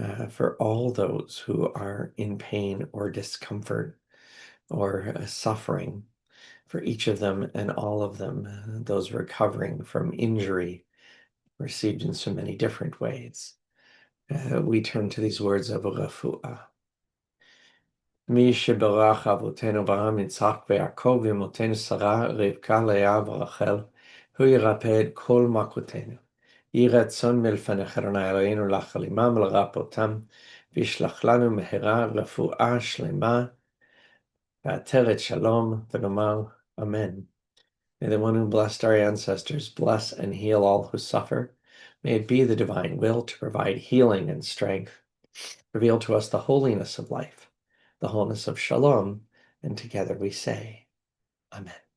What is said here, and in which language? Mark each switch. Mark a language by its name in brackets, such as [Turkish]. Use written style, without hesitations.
[English] For all those who are in pain or discomfort or suffering, for each of them and all of them, those recovering from injury received in so many different ways. We turn to these words of refuah. [Hebrew] מי שברך אבותינו אברהם יצחק ויעקב ואמותינו שרה רבקה לאה ורחל הוא ירפא את כל מכותינו. יהי רצון מלפניך אדוני אלוהינו להחלימם ולרפאותם וישלח לנו מהרה רפואה שלמה ועטרת שלום ונאמר אמן. [English] May the one who blessed our ancestors bless and heal all who suffer. May it be the divine will to provide healing and strength. Reveal to us the holiness of life, the wholeness of shalom, and together we say, Amen.